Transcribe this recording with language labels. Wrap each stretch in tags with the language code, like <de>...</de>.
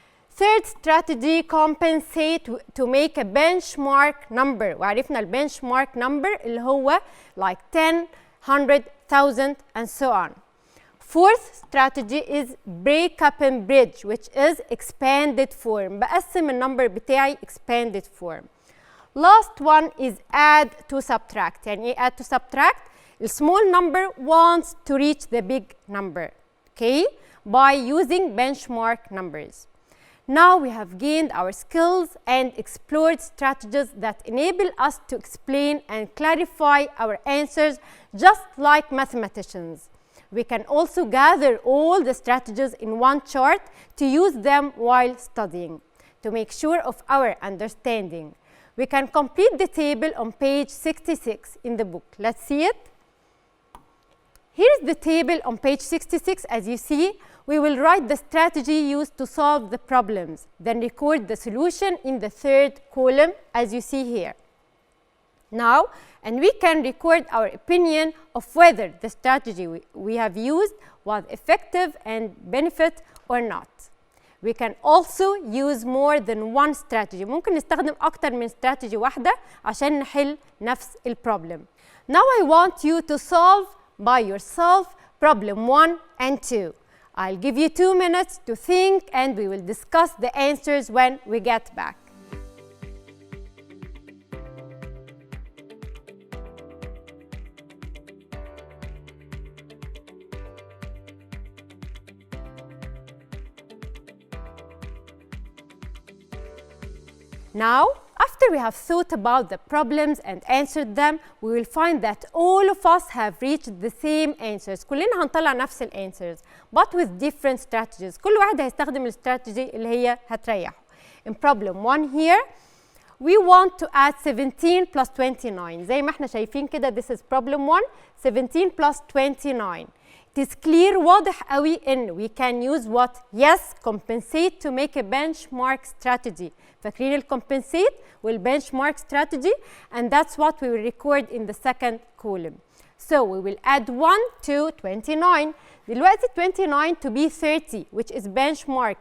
<en>Third strategy, compensate to make a benchmark number.</en> <ar>وعرفنا البنشمارك</ar> <en>number</en> <ar>اللي هو</ar> <en>like 10, 100, 1000 and so on. Fourth strategy is break up and bridge, which is expanded form.</en> <ar>بقسم النمبر بتاعي expanded form.</ar> <en>Last one is add to subtract.</en> <ar>يعني ايه add to subtract؟</ar> <en>The small number wants to reach the big number, okay, by using benchmark numbers. Now we have gained our skills and explored strategies that enable us to explain and clarify our answers just like mathematicians. We can also gather all the strategies in one chart to use them while studying to make sure of our understanding. We can complete the table on page 66 in the book. Let's see it. Here's the table on page 66. As you see, we will write the strategy used to solve the problems, then record the solution in the third column, as you see here. Now, and we can record our opinion of whether the strategy we have used was effective and benefit or not. We can also use more than one strategy.</en> <ar>ممكن نستخدم أكتر من strategy واحدة عشان نحل نفس البروبلم.</ar> <en>Now I want you to solve by yourself problem 1 and 2. I'll give you 2 minutes to think and we will discuss the answers when we get back. Now, after we have thought about the problems and answered them, we will find that all of us have reached the same answers.</en> <ar>كلنا هنطلع نفس</ar> <en>answers, but with different strategies.</en> <ar>كل واحد هيستخدم الاستراتيجي اللي هي هتريحه.</ar> <en>In problem 1 here, we want to add 17 plus 29.</en> <ar>زي ما احنا شايفين كده,</ar> <en>this is problem 1, 17 plus 29. It is clear,</en> <ar>واضح قوي ان</ar> <en>we can use what? Yes, compensate to make a benchmark strategy.</en> <ar>فاكرين ال compensate وال</ar> <en>benchmark strategy, and that's what we will record in the second column. So we will add 1 to 29.</en> <ar>دلوقتي</ar> <en>29 to be 30, which is benchmark.</en>